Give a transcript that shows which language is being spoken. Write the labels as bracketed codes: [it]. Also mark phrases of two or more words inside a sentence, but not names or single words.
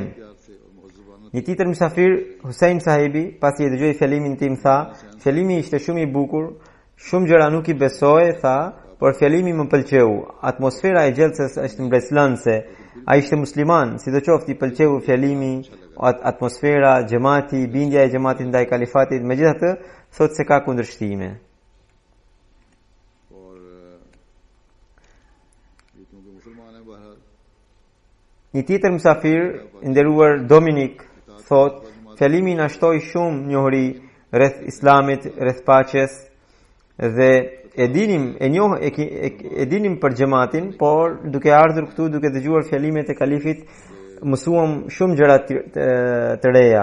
[sq] Një tjetër mysafir, Hussein Sahibi, pasi e dëgjoi fjalimin tim, tha, fjalimi ishte shumë i bukur, shumë gjëra nuk i besoje, tha, por fjalimi më pëlqeu. Atmosfera e Gjelsës është mbreslënse. Ai ishte musliman, sidoqoftë i pëlqeu fjalimi, atmosfera, xhamati, bindja e xhamatit ndaj kalifatit, megjithatë thot se ka kundërshtime. [ur] اور یہ کیونکہ مسلمان ہے بہرحال [sq] Një tjetër mysafir, i nderuar Dominik, thot, fjalimi na shtoi shumë njohuri rreth islamit, rreth paqes dhe e dinim për xhamatin, por duke ardhur këtu, duke dëgjuar fjalimet e kalifit, mësuam shumë gjëra të reja.